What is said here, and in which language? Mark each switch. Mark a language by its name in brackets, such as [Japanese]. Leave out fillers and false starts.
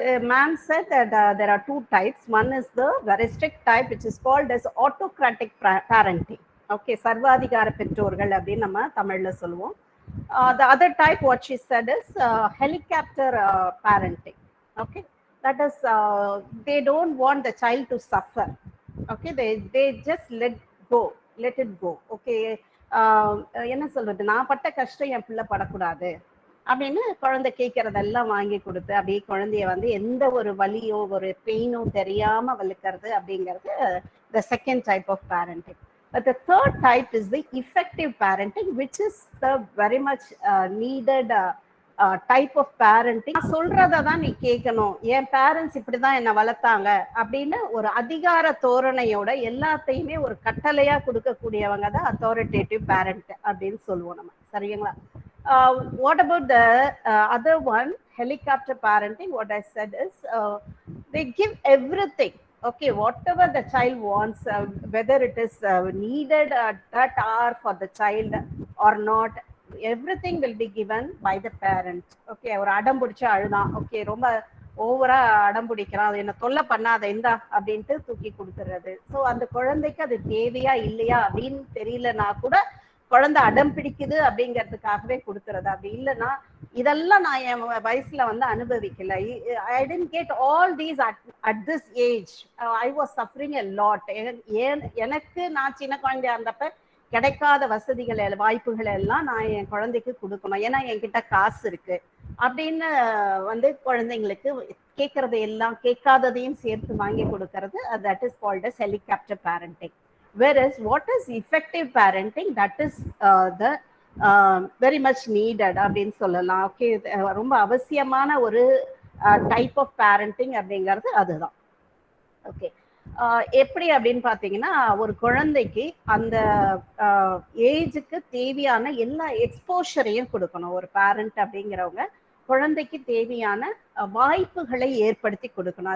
[English] Ma'am said that there are 2 types. One is the very strict type, which is called as autocratic parenting. [Tamil] Okay, சர்வாதிகார பெற்றோர்கள் அப்படின்னு நம்ம தமிழ்ல சொல்லுவோம். [English] The other type, what she said, is helicopter parenting. Okay, that is they don't want the child to suffer. Okay, they just let it go. [Tamil] Okay, என்ன சொல்றது, நான் பட்ட கஷ்டம் என் பிள்ளை படக்கூடாது அப்படின்னு குழந்தை கேட்கறதெல்லாம் வாங்கி கொடுத்து அப்படியே குழந்தைய வந்து எந்த ஒரு வலியோ ஒரு பெயினோ தெரியாம வளர்க்கறது அப்படிங்கிறது [English] the second type of parenting. But the third type is the effective parenting, which is the very much needed type of parenting. [Tamil] சொல்றதை தான் நீ கேட்கணும், என் பேரண்ட்ஸ் இப்படிதான் என்னை வளர்த்தாங்க அப்படின்னு ஒரு அதிகார தோரணையோட எல்லாத்தையுமே ஒரு கட்டளையா கொடுக்கக்கூடியவங்க தான் அத்தாரிட்டேட்டிவ் பேரண்ட் அப்படின்னு சொல்லுவோம் நம்ம. சரிங்களா? [English] What about the other one, helicopter parenting? What I said is they give everything. Okay, whatever the child wants, whether it is needed at that hour for the child or not, everything will be given by the parent. [Tamil] Okay, ஒரு அடம் பிடிச்ச அழுதான், okay ரொம்ப ஓவரா அடம் பிடிக்கிறான், அது என்ன தொல்லை பண்ணாத இந்தா அப்படின்ட்டு தூக்கி கொடுத்துறது. ஸோ அந்த குழந்தைக்கு அது தேவையா இல்லையா அப்படின்னு தெரியலனா கூட குழந்தை அடம் பிடிக்குது அப்படிங்கிறதுக்காகவே கொடுத்துறது. அப்படி இல்லைன்னா இதெல்லாம் நான் என் வயசுல வந்து அனுபவிக்கல. [English] I tend get all these at this age. I was suffering a lot. [Tamil] எனக்கு நான் சின்ன குழந்தையா இருந்தப்ப கிடைக்காத வசதிகள் வாய்ப்புகள் எல்லாம் நான் என் குழந்தைக்கு கொடுக்கணும், ஏன்னா என்கிட்ட காசு இருக்கு அப்படின்னு வந்து குழந்தைங்களுக்கு கேட்கறது எல்லாம் கேட்காததையும் சேர்த்து வாங்கி கொடுக்கறது, [English] That is called as helicopter parenting. whereas what is effective parenting, that is the very much needed [Tamil] அப்படின்னு சொல்லலாம். ஓகே, ரொம்ப அவசியமான ஒரு டைப் ஆஃப் பேரண்டிங் அப்படிங்கிறது அதுதான். ஓகே, எப்படி அப்படின்னு பாத்தீங்கன்னா, ஒரு குழந்தைக்கு அந்த ஏஜுக்கு தேவையான எல்லா எக்ஸ்போஷரையும் கொடுக்கணும். ஒரு பேரண்ட் அப்படிங்கிறவங்க குழந்தைக்கு தேவையான வாய்ப்புகளை ஏற்படுத்தி கொடுக்கணும்.